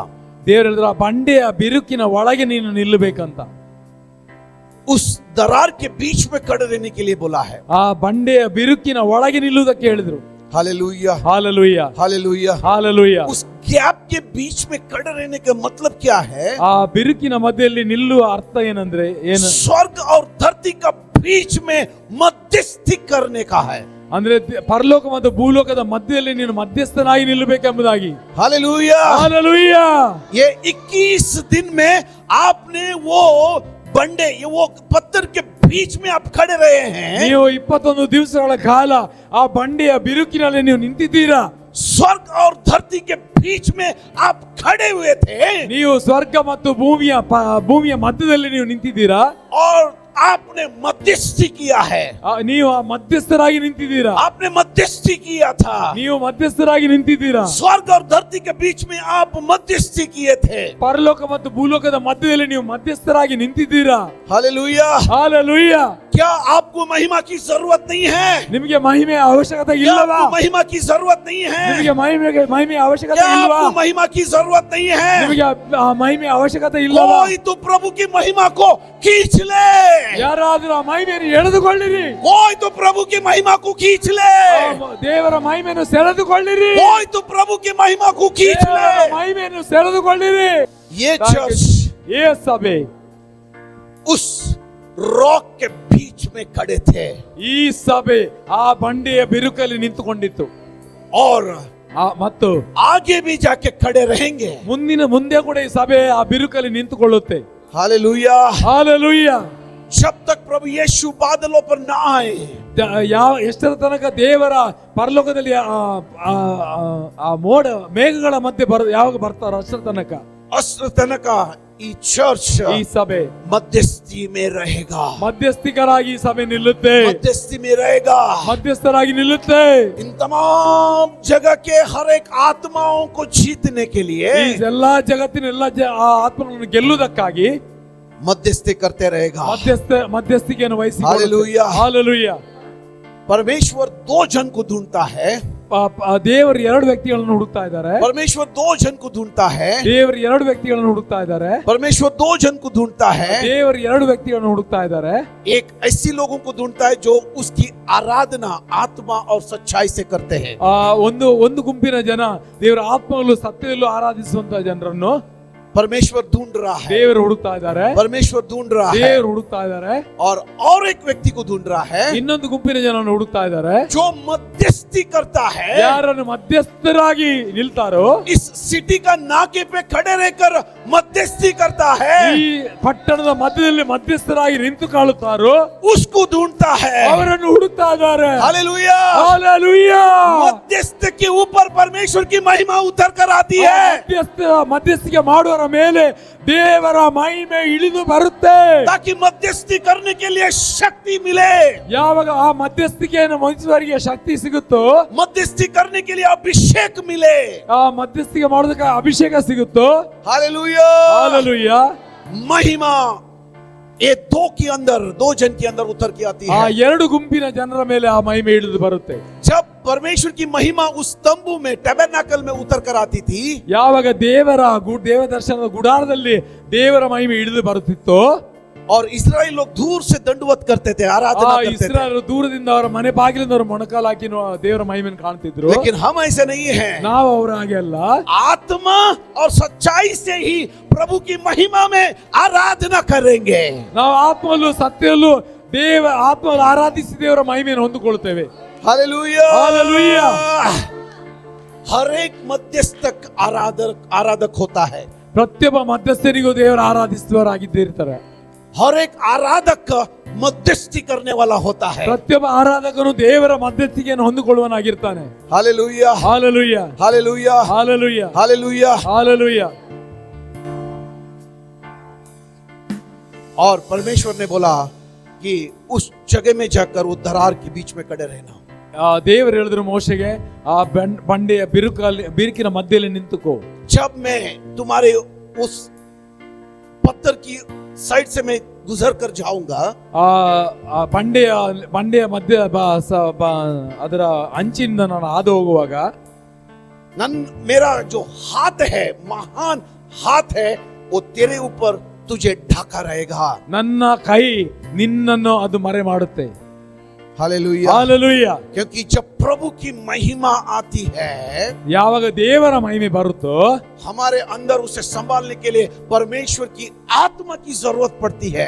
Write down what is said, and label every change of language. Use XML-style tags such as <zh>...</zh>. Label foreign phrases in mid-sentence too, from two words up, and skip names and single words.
<kn>ದೇವರು ಹೇಳಿದ್ರು ಆ ಬಂಡೆಯ ಬಿರುಕಿನ ಒಳಗೆ ನೀನು ನಿಲ್ಲಬೇಕಂತ.</kn> <hi>उस दरार के बीच में खड़े रहने के लिए बोला है।</hi> <kn>ಆ ಬಂಡೆಯ ಬಿರುಕಿನ ಒಳಗೆ ನಿಲ್ಲುವುದಕ್ಕೆ ಹೇಳಿದ್ರು.</kn> <hi>हालेलुया,</hi> <kn>ಹಾಲೆಲೂಯಾ,</kn> <hi>हालेलुया।</hi> <kn>ಹಾಲೆಲೂಯಾ.</kn> <hi>उस गैप के बीच में खड़े रहने का मतलब क्या है?</hi> <kn>ಆ ಬಿರುಕಿನ ಮಧ್ಯದಲ್ಲಿ ನಿಲ್ಲುವ ಅರ್ಥ ಏನಂದ್ರೆ ಏನು?</kn> <hi>स्वर्ग और धरती का बीच में मध्यस्थी करने का है।</hi> <kn>ಅಂದ್ರೆ ಪರಲೋಕ ಮತ್ತು ಭೂಲೋಕದ ಮಧ್ಯದಲ್ಲಿ ನೀನು ಮಧ್ಯಸ್ಥನಾಗಿ ನಿಲ್ಲಬೇಕೆಂಬುದಾಗಿ.</kn> <hi>हालेलुया,</hi> <kn>ಹಾಲೆಲೂಯಾ.</kn> <hi>ये 21 दिन में आपने वो बंडे, ये वो पत्थर के बीच में आप खड़े रहे हैं।</hi> <kn>ನೀವು 21 ದಿವಸಗಳ ಕಾಲ ಆ ಬಂಡೆಯ ಬಿರುಕಿನಲ್ಲಿ ನೀವು ನಿಂತಿದ್ದೀರಾ.</kn> <hi>स्वर्ग और धरती के बीच में आप खड़े हुए थे,</hi> <kn>ನೀವು ಸ್ವರ್ಗ ಮತ್ತು ಭೂಮಿಯ ಮಧ್ಯದಲ್ಲಿ ನೀವು ನಿಂತಿದ್ದೀರಾ.</kn> <hi>और आपने मध्यस्थी किया है।</hi> <kn>ನೀವು ಆ ಮಧ್ಯಸ್ಥರಾಗಿ ನಿಂತಿದ್ದೀರಾ.</kn> <hi>आपने मध्यस्थी किया था।</hi> <kn>ನೀವು ಮಧ್ಯಸ್ಥರಾಗಿ ನಿಂತಿದ್ದೀರಾ.</kn> <hi>स्वर्ग और धरती के बीच में आप मध्यस्थी किए थे।</hi> <kn>ಪರಲೋಕ ಮತ್ತು ಭೂಲೋಕದ ಮಧ್ಯದಲ್ಲಿ ನೀವು ಮಧ್ಯಸ್ಥರಾಗಿ ನಿಂತಿದ್ದೀರಾ.</kn> <hi>हालेलुया।</hi> <kn>ಹಾಲೆಲೂಯಾ.</kn> <hi>क्या आपको महिमा की जरूरत नहीं है?</hi> <kn>ನಿಮಗೆ ಮಹಿಮೆಯ ಅವಶ್ಯಕತೆ</kn> <hi>क्या</hi> <kn>ಇಲ್ಲವಾ?</kn> <hi>आपको महिमा की जरूरत नहीं है?</hi> <kn>ನಿಮಗೆ ಮಹಿಮೆಯ ಅವಶ್ಯಕತೆ</kn> <hi>क्या</hi> <kn>ಇಲ್ವಾ?</kn> <hi>आपको महिमा की जरूरत नहीं है?</hi> <kn>ನಿಮಗೆ ಮಹಿಮೆಯ ಅವಶ್ಯಕತೆ ಇಲ್ಲವಾ?</kn> <hi>कोई तो प्रभु की महिमा को खींच ले।</hi> <kn>ಯಾರಾದರೂ ಆ ಮಹಿಮೆಯನ್ನು ಎಳೆದುಕೊಳ್ಳಿರಿ.</kn> <hi>कोई तो प्रभु की महिमा को खींच ले।</hi> <kn>ದೇವರ ಮಹಿಮೆಯನ್ನು ಸೆಳೆದುಕೊಳ್ಳಿರಿ.</kn> <hi>कोई तो प्रभु की महिमा को खींच</hi> <kn>ದೇವರ</kn> <hi>ले।</hi> <kn>ಮಹಿಮೆಯನ್ನು ಸೆಳೆದುಕೊಳ್ಳಿರಿ.</kn> <hi>ये चर्च</hi> <kn>ಈ ಸಭೆ</kn> <hi>उस रॉक के बीच में खड़े थे,</hi> <kn>ಈ ಸಭೆ ಆ ಬಂಡೆಯ ಬಿರುಕಲ್ಲಿ ನಿಂತುಕೊಂಡಿತ್ತು.</kn> <hi>और</hi> <kn>ಮತ್ತು</kn> <hi>आगे भी जाके खड़े रहेंगे।</hi> <kn>ಮುಂದೆ ಕೂಡ ಈ ಸಭೆ ಆ ಬಿರುಕಲ್ಲಿ ನಿಂತುಕೊಳ್ಳುತ್ತೆ.</kn> <hi>हालेलुया।</hi> <kn>ಹಾಲೆಲೂಯಾ.</kn> <hi>जब तक प्रभु यीशु बादलों पर ना आए,</hi> <kn>ಎಷ್ಟರ ತನಕ ದೇವರ ಪರಲೋಕದಲ್ಲಿ ಆ ಮೋಡ ಮೇಘಗಳ ಮಧ್ಯೆ ಯಾವಾಗ ಬರ್ತಾರೋ ಅಷ್ಟರ ತನಕ ಈ ಚರ್ಚ್ ಈ ಸಭೆ</kn> <hi>मध्यस्थी में रहेगा।</hi> <kn>ಮಧ್ಯಸ್ಥಿಕರಾಗಿ ಈ ಸಭೆ ನಿಲ್ಲುತ್ತೆ.</kn> <hi>मध्यस्थी में रहेगा।</hi> <kn>ಮಧ್ಯಸ್ಥರಾಗಿ ನಿಲ್ಲುತ್ತೆ.</kn> <hi>इन तमाम जगह के हर एक आत्माओं को जीतने के लिए</hi> <kn>ಈ ಎಲ್ಲಾ ಜಗತ್ತಿನ ಎಲ್ಲಾ ಆತ್ಮಗಳನ್ನು ಗೆಲ್ಲುವುದಕ್ಕಾಗಿ</kn> <hi>मध्यस्थी करते रहेगा।</hi> <kn>ಮಧ್ಯಸ್ಥಿಕೆಯನ್ನು ವಹಿಸಿ.</kn> <hi>हालेलुया।</hi> <kn>ಹಾಲೆಲೂಯಾ.</kn> <hi>परमेश्वर 2 जन को ढूंढता है।</hi> <kn>ದೇವರು 2 ವ್ಯಕ್ತಿಗಳನ್ನು ಹುಡುಕ್ತಾ ಇದ್ದಾರೆ.</kn> <hi>परमेश्वर 2 जन को ढूंढता है।</hi> <kn>ದೇವರು 2 ವ್ಯಕ್ತಿಗಳನ್ನು ಹುಡುಕ್ತಾ ಇದ್ದಾರೆ.</kn> <hi>परमेश्वर 2 जन को ढूंढता है।</hi> <kn>ದೇವರು 2 ವ್ಯಕ್ತಿಗಳನ್ನು ಹುಡುಕ್ತಾ ಇದ್ದಾರೆ.</kn> <hi>एक ऐसी लोगों को ढूंढता है जो उसकी आराधना आत्मा और सच्चाई से करते हैं।</hi> <kn>ಒಂದು ಗುಂಪಿನ ಜನ ದೇವರ ಆತ್ಮಗಳು ಸತ್ಯದಲ್ಲೂ ಆರಾಧಿಸುವಂತ ಜನರನ್ನು</kn> <hi>परमेश्वर ढूंढ रहा है।</hi> <kn>ದೇವರು ಹುಡುಕ್ತಾ ಇದ್ದಾರೆ.</kn> <hi>परमेश्वर ढूंढ रहा है।</hi> <kn>ದೇವರು ಹುಡುಕ್ತಾ ಇದ್ದಾರೆ.</kn> <hi>और एक व्यक्ति को ढूंढ रहा है,</hi> <kn>ಇನ್ನೊಂದು ಗುಂಪಿನ ಜನರನ್ನು ಹುಡುಕ್ತಾ ಇದ್ದಾರೆ,</kn> <hi>जो मध्यस्थी करता है।</hi> <kn>ಯಾರನ್ನು ಮಧ್ಯಸ್ಥರಾಗಿ ನಿಲ್ತಾರೋ,</kn> <hi>इस सिटी का नाके पे खड़े रहकर मध्यस्थी करता है,</hi> <kn>ಈ ಪಟ್ಟಣದ ಮಧ್ಯದಲ್ಲಿ ಮಧ್ಯಸ್ಥರಾಗಿ ನಿಂತುಕೊಳ್ಳುತ್ತಾರೋ</kn> <hi>उसको ढूंढता है।</hi> <kn>ಅವರನ್ನು ಹುಡುಕ್ತಾ ಇದ್ದಾರೆ.</kn> <hi>हालेलुया।</hi> <kn>ಹಾಲೆಲೂಯಾ.</kn> <hi>मध्यस्थ के ऊपर परमेश्वर की महिमा उतर कर आती है।</hi> <kn>ಮಧ್ಯಸ್ಥಿಕೆ ಮಾಡುವವರ ಮೇಲೆ ದೇವರ ಮಹಿಮೆ ಇಳಿದು ಬರುತ್ತೆ,</kn> <hi>ताकि मध्यस्थी करने के लिए शक्ति मिले।</hi> <kn>ಯಾವಾಗ ಆ ಮಧ್ಯಸ್ಥಿಕೆಯನ್ನು ವಹಿಸುವವರಿಗೆ ಶಕ್ತಿ ಸಿಗುತ್ತೋ,</kn> <hi>मध्यस्थी करने के लिए अभिषेक मिले।</hi> <kn>ಆ ಮಧ್ಯಸ್ಥಿಕೆ ಮಾಡೋದಕ್ಕೆ ಅಭಿಷೇಕ ಸಿಗುತ್ತೋ.</kn> <hi>हालेलुया।</hi> <kn>ಹಾಲೆಲೂಯಾ.</kn> <hi>महिमा ये 2 जन के अंदर उतर के आती</hi> <kn>ಆ</kn> <hi>है।</hi> <kn>2 ಗುಂಪಿನ ಜನರ ಮೇಲೆ ಆ ಮಹಿಮೆ ಇಳಿದು ಬರುತ್ತೆ.</kn> <hi>जब परमेश्वर की महिमा उस तंबू में टैबरनाकल में उतर कर आती थी,</hi> <kn>ಯಾವಾಗ ದೇವ ದರ್ಶನದ ಗುಡಾರದಲ್ಲಿ ದೇವರ ಮಹಿಮೆ ಇಳಿದು ಬರುತ್ತಿತ್ತೋ,</kn> <hi>और इस्राएल लोग दूर से दंडवत करते थे, आराधना करते थे।</hi> <kn>ಇಸ್ರಾಯೇಲರು ದೂರದಿಂದ ಅವರ ಮನೆ ಬಾಗಿಲಿಂದ ಅವರು ಮೊಣಕಾಲು ಹಾಕಿ ದೇವರ ಮಹಿಮೆಯನ್ನು ಕಾಣ್ತಿದ್ರು.</kn> <hi>लेकिन हम ऐसे नहीं हैं।</hi> <kn>ನಾವು ಅವರ ಹಾಗೆ ಅಲ್ಲ.</kn> <hi>आत्मा और सच्चाई से ही प्रभु की महिमा में आराधना करेंगे।</hi> <kn>ನಾವು ಆತ್ಮಲ್ಲೂ ಸತ್ಯಲ್ಲೂ ಆತ್ಮವನ್ನು ಆರಾಧಿಸಿ ದೇವರ ಮಹಿಮೆಯನ್ನು ಹೊಂದಿಕೊಳ್ಳುತ್ತೇವೆ.</kn> <hi>हालेलुया। हालेलुया। हर एक मध्यस्थक आराधक होता है।</hi> <kn>ಪ್ರತಿಯೊಬ್ಬ ಮಧ್ಯಸ್ಥರಿಗೂ ದೇವರ ಆರಾಧಿಸುವವರಾಗಿದ್ದಿರ್ತಾರೆ.</kn> <hi>हर एक आराधक मध्यस्थी करने वाला होता है।</hi> <kn>ಪ್ರತಿಯೊಬ್ಬ ಆರಾಧಕನು ದೇವರ ಮಧ್ಯಸ್ಥಿಕೆಯನ್ನು ಹೊಂದಿಕೊಳ್ಳುವನಾಗಿರ್ತಾನೆ.</kn> <hi>हालेलुया,</hi> <kn>ಹಾಲೆಲೂಯಾ,</kn> <hi>हालेलुया,</hi> <kn>ಹಾಲೆಲೂಯಾ,</kn> <hi>हालेलुया।</hi> <kn>ಹಾಲೆಲೂಯಾ.</kn> <hi>और परमेश्वर ने बोला कि उस जगह में जाकर वो दरार के बीच में खड़े रहना।</hi> <kn>ದೇವರು ಹೇಳಿದ್ರು ಮೋಶೆಗೆ, ಆ ಬಂಡೆಯ ಬಿರುಕಿನ ಮಧ್ಯದಲ್ಲಿ ನಿಂತುಕೋ.</kn> <hi>जब मैं तुम्हारे उस पत्थर की साइड से मैं गुजर कर जाऊंगा,</hi> <kn>ಆ ಬಂಡೆಯ ಮಧ್ಯ ಅದರ ಅಂಚಿನಿಂದ ನಾನು ಹಾದು ಹೋಗುವಾಗ</kn> <hi>मेरा जो हाथ है, महान हाथ है, वो तेरे ऊपर तुझे ढाका रहेगा।</hi> <kn>ನನ್ನ ಕೈ ನಿನ್ನನ್ನು ಅದು ಮರೆ ಮಾಡುತ್ತೆ.</kn> <hi>हालेलुया,</hi> <kn>ಹಾಲೆಲೂಯಾ.</kn> <hi>क्योंकि जब प्रभु की महिमा आती है,</hi> <kn>ಯಾವಾಗ ದೇವರ ಮಹಿಮೆ ಬರುತ್ತೋ</kn> <hi>हमारे अंदर उसे संभालने के लिए परमेश्वर की आत्मा की जरूरत पड़ती है।</hi>